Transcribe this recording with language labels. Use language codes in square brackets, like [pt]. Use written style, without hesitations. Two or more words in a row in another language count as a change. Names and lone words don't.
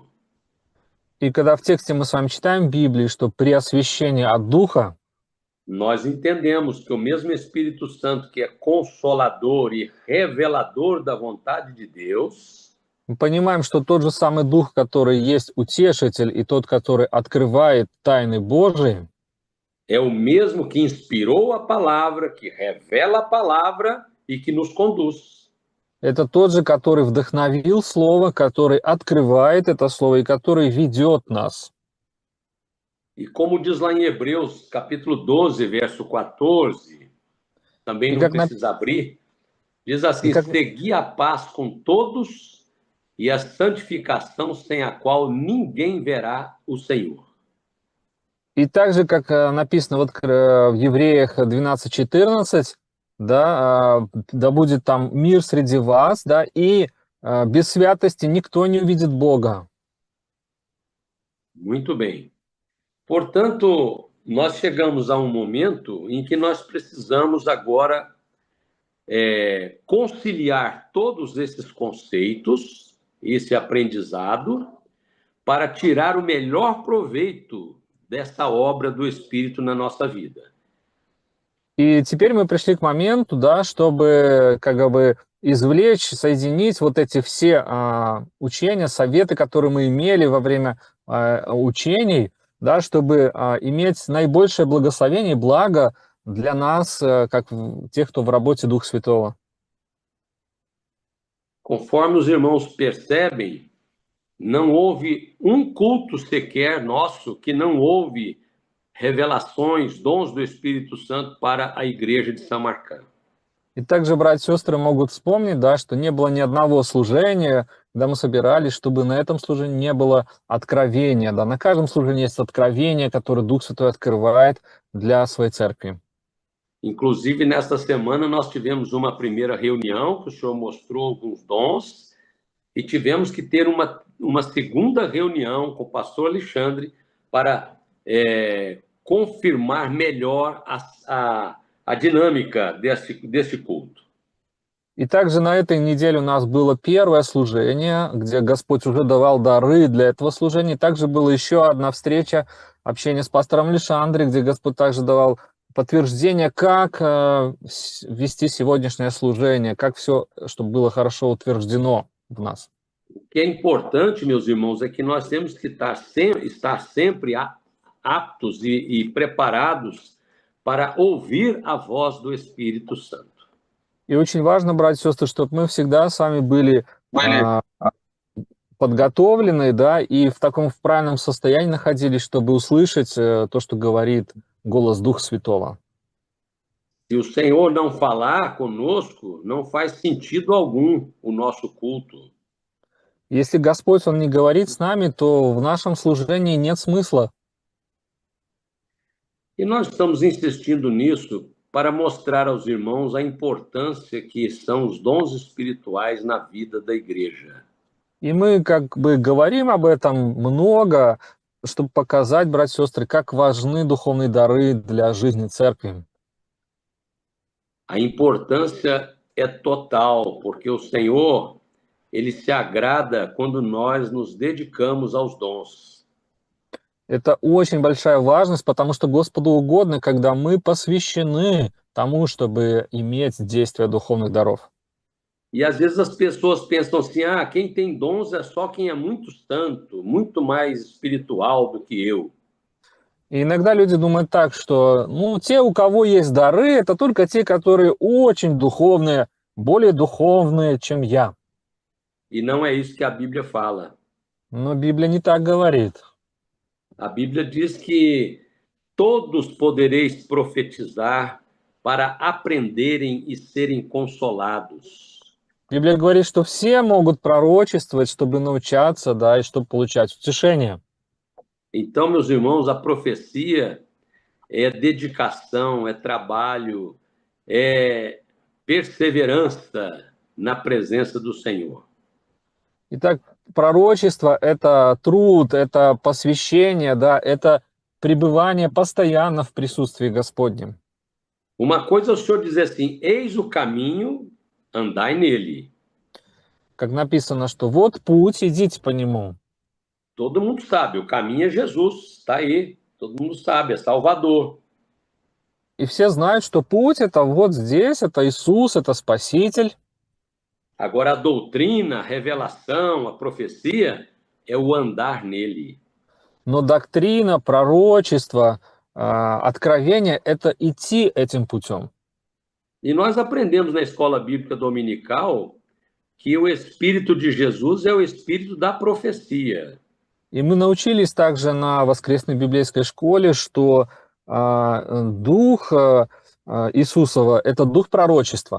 [ru] И когда в тексте мы с вами читаем в Библии, что при освящении от Духа, [pt] nós entendemos que o mesmo Espírito Santo, que é consolador e revelador da vontade de Deus, [ru] мы понимаем, что тот же самый Дух, который есть утешитель, и тот, который открывает тайны Божии, [pt] é o mesmo que inspirou a palavra, que revela a palavra e que nos conduz. [ru] это тот же, который вдохновил Слово, который открывает это Слово и который ведет нас. [pt] E como diz lá em Hebreus, capítulo 12, verso 14, também não precisa abrir, diz assim: segui a paz com todos e a santificação sem a qual ninguém verá o Senhor. [ru] И так же, как написано вот в Евреях 12:14, да, да будет там мир среди вас, да, и без святости никто не увидит Бога. [pt] Muito bem. Portanto, nós chegamos a um momento em que nós precisamos agora conciliar todos esses conceitos, esse aprendizado, para tirar o melhor proveito dessa obra do Espírito na nossa vida. [ru] И теперь мы пришли к моменту, да, чтобы как бы извлечь, соединить вот эти все учения, советы, которые мы имели во время учений, да, чтобы иметь наибольшее благословение и благо для нас, как тех, кто в работе Духа Святого. [pt] Conforme os irmãos percebem, não houve um culto sequer nosso que não houve revelações, dons do Espírito Santo para a igreja de Samarcã. [ru] И также братья и сестры могут вспомнить, да, что не было ни одного служения, когда мы собирались, чтобы на этом slужении не было откровения. Да, на каждом служении есть откровение, которое Дух Святой открывает для своей церкви. [pt] Inclusive, nesta semana, nós tivemos uma primeira reunião, que o senhor mostrou alguns dons, e tivemos que ter uma segunda reunião com o pastor Alexandre para confirmar melhor a dinâmica deste culto. [ru] И также на этой неделе у нас было первое служение, где Господь уже давал дары для этого служения. Также была еще одна встреча, общение с пастором Лишандре, где Господь также давал подтверждение, как вести сегодняшнее служение, как все, чтобы было хорошо утверждено в нас. [pt] O que é importante, meus irmãos, é que nós temos que estar sempre aptos e preparados para ouvir a voz do Espírito Santo. [ru] И очень важно, братья и сестры, чтобы мы всегда с вами были подготовлены, да, и в таком в правильном состоянии находились, чтобы услышать то, что говорит голос Духа Святого. [pt] Se o Senhor não falar conosco, não faz sentido algum o nosso culto. [ru] Если Господь, Он не говорит с нами, то в нашем служении нет смысла. [pt] E nós estamos insistindo nisso para mostrar aos irmãos a importância que são os dons espirituais na vida da igreja. [ru] И мы как бы говорим об этом много, чтобы показать, братья и сестры, как важны духовные дары для жизни церкви. [pt] A importância é total, porque o Senhor, ele se agrada quando nós nos dedicamos aos dons. [ru] Это очень большая важность, потому что Господу угодно, когда мы посвящены тому, чтобы иметь действие духовных даров. [pt] E às vezes as pessoas pensam assim: ah, quem tem dons é só quem é muito santo, muito mais espiritual do que eu. [ru] И иногда люди думают так, что ну, те, у кого есть дары, это только те, которые очень духовные, более духовные, чем я. [pt] E não é isso que a Bíblia fala. [ru] Но Библия не так говорит. [pt] A Bíblia diz que todos podereis profetizar para aprenderem e serem consolados. [ru] Библия говорит, что все могут пророчествовать, чтобы научаться, да, и чтобы получать утешение. [pt] Então, meus irmãos, a profecia é dedicação, é trabalho, é perseverança na presença do Senhor. [ru] Итак, пророчество – это труд, это посвящение, да, это пребывание постоянно в присутствии Господнем. [pt] Uma coisa é o Senhor dizer assim: eis o caminho, andai nele. [ru] Как написано, что вот путь, идите по нему. [pt] Todo mundo sabe, o caminho é Jesus, está aí. Todo mundo sabe, é Salvador. [ru] И все знают, что путь – это вот здесь, это Иисус, это Спаситель. [pt] Agora, a doutrina, a revelação, a profecia é o andar nele. [ru] Но доктрина, пророчество, откровение – это идти этим путем. [pt] E nós aprendemos na escola bíblica dominical que o Espírito de Jesus é o Espírito da profecia. [ru] И мы научились также на воскресной библейской школе, что дух Иисусова – это дух пророчества.